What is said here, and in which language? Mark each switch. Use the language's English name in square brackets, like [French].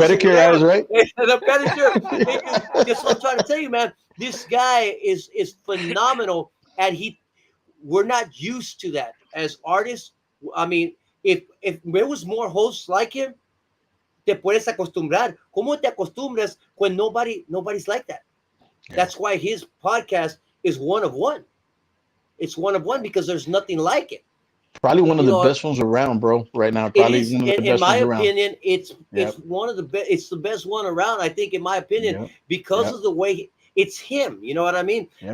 [English] The pedicure eyes, right? The pedicure. That's what I'm trying to tell you, man. This guy is phenomenal, and we're not used to that as artists. I mean, if there was more hosts like him, [Spanish] te puedes acostumbrar. ¿Cómo te acostumbras [English] when nobody's like that? Yeah. That's why his podcast is one of one. It's one of one because there's nothing like it. Probably one of the best ones around, bro. Right now, probably one of the best in my ones opinion, it's one of the best. It's the best one around. I think, in my opinion, because of the way it's him. You know what I mean? Yeah.